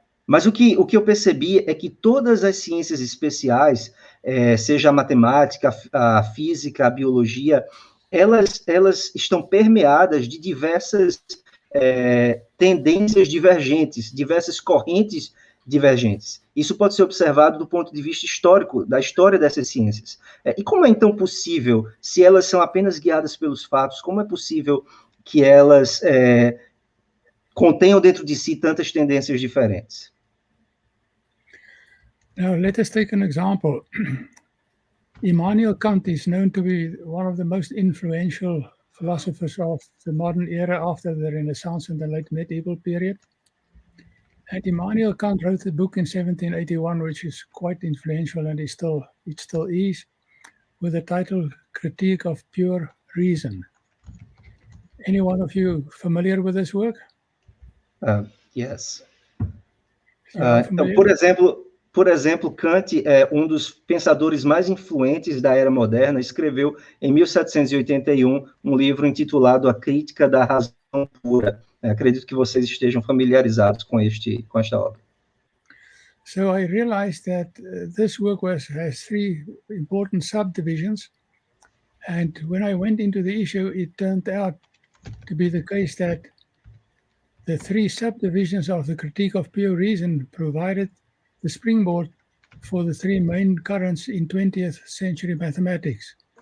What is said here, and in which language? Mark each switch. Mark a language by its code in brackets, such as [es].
[pt] Mas o que eu percebi é que todas as ciências especiais, seja a matemática, a física, a biologia, elas estão permeadas de diversas tendências divergentes, diversas correntes divergentes. Isso pode ser observado do ponto de vista histórico, da história dessas ciências. E como é então possível, se elas são apenas guiadas pelos fatos, como é possível que elas contenham dentro de si tantas tendências diferentes? [en] Now, let us take an example. Immanuel Kant is known to be one of the most influential philosophers of the modern era after the Renaissance and the late medieval period. And Immanuel Kant wrote a book in 1781, which is quite influential, and it still is, with the title Critique of Pure Reason. Any one of you familiar with this work? Yes. [pt] Então, por exemplo, Kant é um dos pensadores mais influentes da era moderna, escreveu em 1781 um livro intitulado A Crítica da Razão Pura. Acredito que vocês estejam familiarizados com esta obra. [en] So I realized that this work has three important subdivisions, and when I went into the issue, it turned out to be the case that the three subdivisions of the Critique of Pure Reason provided the springboard for the three main currents in 20th century mathematics.